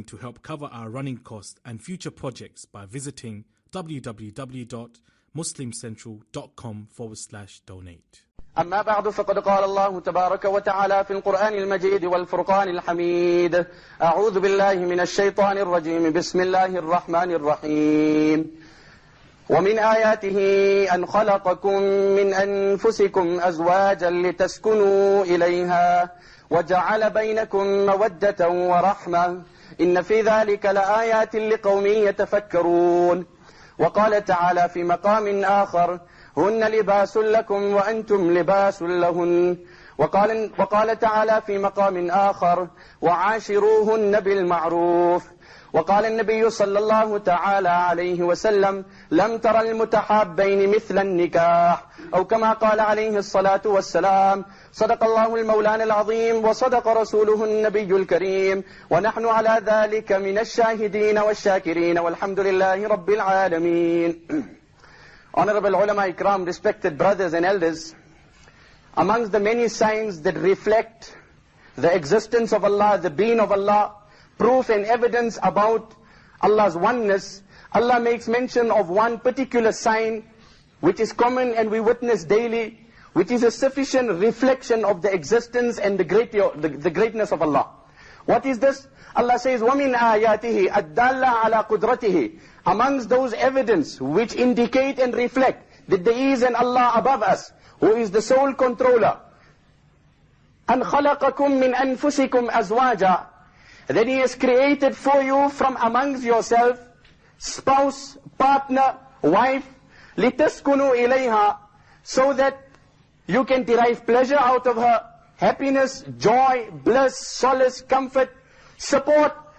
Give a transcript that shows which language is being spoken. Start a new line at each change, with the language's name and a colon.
English: to help cover our running costs and future projects by visiting www.muslimcentral.com/donate.
Arabic: أما بعد فقد قال الله تبارك وتعالى في القرآن المجيد والفرقان الحميد أعوذ بالله من الشيطان الرجيم بسم الله الرحمن الرحيم ومن آياته أن خلقكم من أنفسكم أزواجا لتسكنوا إليها وجعل بينكم مودة ورحمة إن في ذلك لآيات لقوم يتفكرون. وقال تعالى في مقام آخر هن لباس لكم وأنتم لباس لهن. وقال تعالى في مقام آخر وعاشروهن بالمعروف. وقال النبي صلى الله تعالى عليه وسلم لم تر المتحابين مثل النكاح، أو كما قال عليه الصلاة والسلام صدق الله المولان العظيم وصدق رسوله النبي الكريم ونحن على ذلك من الشاهدين والشاكرين والحمد لله رب العالمين.
English: Honorable ulama ikram, respected brothers and elders, amongst the many signs that reflect the existence of Allah, the being of Allah, proof and evidence about Allah's oneness, Allah makes mention of one particular sign which is common and we witness daily, which is a sufficient reflection of the existence and the greatness of Allah. What is this? Allah says,
Arabic: وَمِنْ آيَاتِهِ الدَّالَّةِ عَلَى قُدْرَتِهِ.
English: Amongst those evidence which indicate and reflect that there is an Allah above us, who is the sole controller.
Arabic: أَنْ خَلَقَكُم مِّنْ أَنفُسِكُمْ أَزْوَاجًا.
English: That He has created for you from amongst yourself, spouse, partner, wife,
Arabic: لِتَسْكُنُوا إِلَيْهَا,
English: so that you can derive pleasure out of her, happiness, joy, bliss, solace, comfort, support.